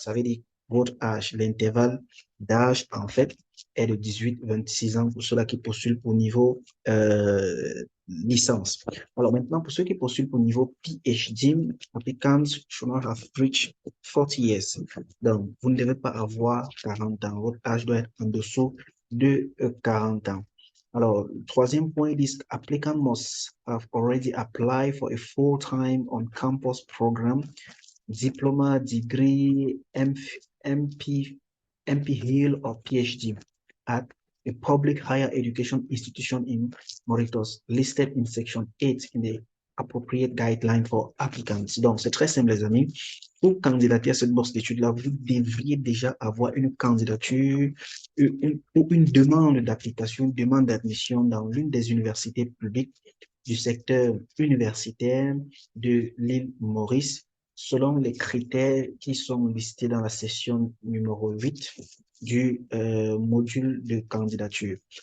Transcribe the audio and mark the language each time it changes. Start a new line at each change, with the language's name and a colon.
French: Ça veut dire votre âge, l'intervalle d'âge en fait est de 18-26 ans pour ceux-là qui postulent pour niveau licence. Alors maintenant, pour ceux qui postulent pour niveau PhD,
English: applicants should not have reached 40 years.
French: Donc, vous ne devez pas avoir 40 ans. Votre âge doit être en dessous de 40 ans. Alors, le troisième point, il dit
English: applicant must have already applied for a full-time on-campus program, diploma, degree, MP, MPhil or PhD at a public higher education institution in Mauritius, listed in section 8 in the appropriate guideline for applicants.
French: Donc, c'est très simple, les amis. Pour candidater à cette bourse d'études-là, vous devriez déjà avoir une candidature ou une demande d'application, une demande d'admission dans l'une des universités publiques du secteur universitaire de l'île Maurice, selon les critères qui sont listés dans la session numéro 8 du module de candidature.